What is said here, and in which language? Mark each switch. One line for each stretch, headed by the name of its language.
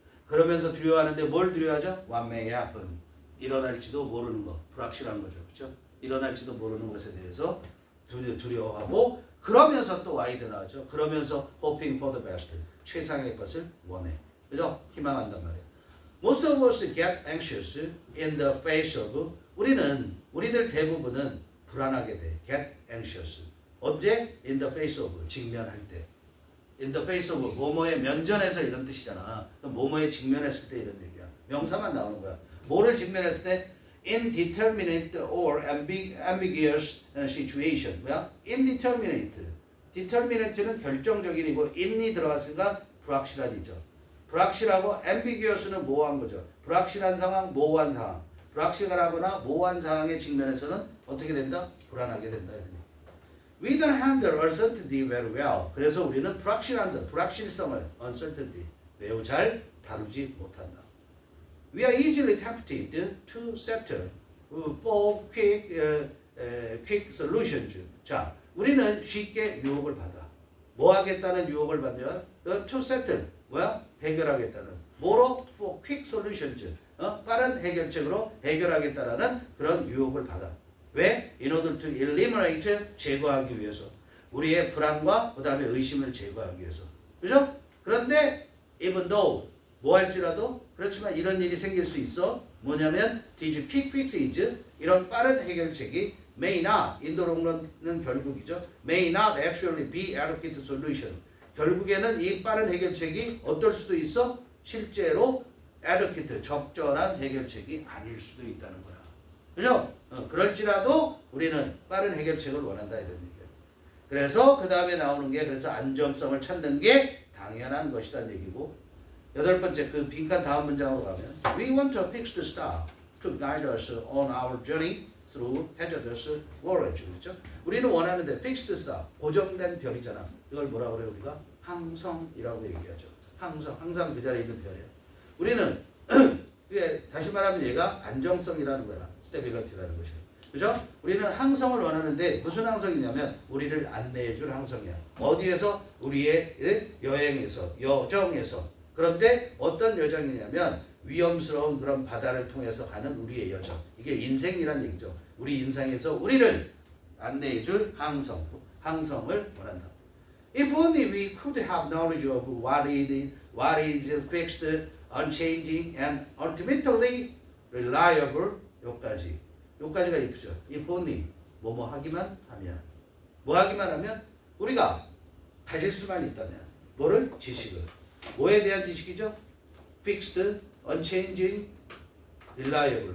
Korean: 그러면서 두려워하는데 뭘 두려워하죠?
English: What may happen,
Korean: 일어날지도 모르는 거, 불확실한 거죠. 그렇죠? 일어날지도 모르는 것에 대해서 두려워하고 그러면서 또 Y를 나오죠. 그러면서
English: hoping for the best,
Korean: 최상의 것을 원해. 그죠? 희망한단 말이에요.
English: Most of us get anxious in the face of,
Korean: 우리들 대부분은 불안하게 돼.
English: get anxious. 언제? in the face of,
Korean: 직면할 때.
English: in the face of,
Korean: 뭐뭐에 면전해서 이런 뜻이잖아. 뭐뭐에 직면했을 때 이런 얘기야. 명사만 나오는 거야. 뭐를 직면했을 때?
English: indeterminate or ambiguous situation.
Korean: 뭐야? indeterminate. determinate는 결정적인이고 in이 들어갔으니까 불확실한이죠. 불확실하고 ambiguous는 모호한 거죠. 불확실한 상황, 모호한 상황. 불확실하거나 모호한 상황에 직면해서는 어떻게 된다? 불안하게 된다.
English: We don't handle uncertainty very well.
Korean: 그래서 우리는 불확실성을 uncertainty 매우 잘 다루지 못한다.
English: We are easily tempted to settle for quick solutions.
Korean: 자, 우리는 쉽게 유혹을 받아. 뭐 하겠다는 유혹을 받냐?
English: To settle. 뭐야?
Korean: 해결하겠다는.
English: 뭐로? For quick solutions.
Korean: 빠른 해결책으로 해결하겠다라는 그런 유혹을 받아. 왜?
English: In order to eliminate,
Korean: 제거하기 위해서. 우리의 불안과 그 다음에 의심을 제거하기 위해서. 그죠? 그런데 even though, 뭐 할지라도 그렇지만 이런 일이 생길 수 있어. 뭐냐면
English: these quick fixes,
Korean: 이런 빠른 해결책이
English: may not,
Korean: 인도론론은 결국이죠.
English: may not actually be adequate solution.
Korean: 결국에는 이 빠른 해결책이 어떨 수도 있어? 실제로 adequate, 적절한 해결책이 아닐 수도 있다는 거야. 그죠? 그럴지라도 우리는 빠른 해결책을 원한다 이런 얘기야. 그래서 그 다음에 나오는 게 그래서 안정성을 찾는 게 당연한 것이란 얘기고, 여덟 번째 그 빈칸 다음 문장으로 가면
English: We want a fixed star to guide us on our journey through hazardous waters.
Korean: 그렇죠? 우리는 원하는데 fixed star, 고정된 별이잖아. 이걸 뭐라 그래요 우리가? 항성이라고 얘기하죠. 항상 그 자리에 있는 별이야. 우리는 다시 말하면 얘가 안정성이라는 거야. 스테빌리티라는 것이야. 그죠? 우리는 항성을 원하는데 무슨 항성이냐면 우리를 안내해줄 항성이야. 어디에서? 우리의 여행에서, 여정에서. 그런데 어떤 여정이냐면 위험스러운 그런 바다를 통해서 가는 우리의 여정. 이게 인생이란 얘기죠. 우리 인생에서 우리를 안내해줄 항성을 원한다.
English: If only we could have knowledge of what is fixed, unchanging, and ultimately reliable.
Korean: 요까지가 이쁘죠. If only, 뭐뭐 하기만 하면. 뭐 하기만 하면? 우리가 가질 수만 있다면. 뭐를? 지식을. 뭐에 대한 지식이죠?
English: Fixed, unchanging, reliable.